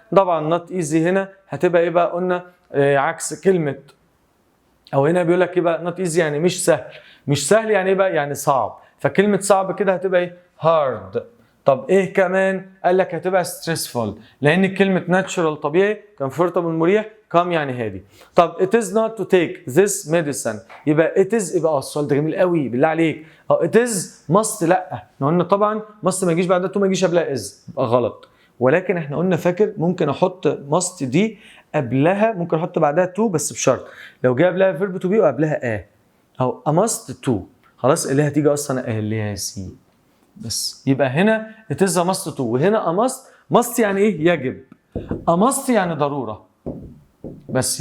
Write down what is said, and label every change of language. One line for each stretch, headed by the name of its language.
Arabic: طبعا نوت ايزي هنا هتبقى ايه بقى؟ قلنا عكس كلمه، او هنا بيقول لك ايه بقى؟ نوت ايزي يعني مش سهل. مش سهل يعني ايه بقى؟ يعني صعب. فكلمه صعب كده هتبقى ايه؟ هارد. طب ايه كمان؟ قال لك هتبقى ستريسفول، لان كلمه ناتشورال طبيعي، كومفورتبل مريح، كام يعني هادي.
English: طب it is not to take this medicine.
Arabic: يبقى it is يبقى السؤال ده جميل قوي بالله عليك.
English: it is must
Arabic: لا. احنا قلنا طبعا must ما يجيش بعدها to، ما يجيش قبلها is يبقى غلط. ولكن احنا قلنا فاكر ممكن احط must دي قبلها، ممكن احط بعدها to بس بشرط لو جه قبلها verb to be وقبلها او a must to خلاص، اللي هتيجي اصلا اللي هي سي بس. يبقى هنا it is a must to، وهنا a must يعني ايه؟ يجب. a must يعني ضروره بس.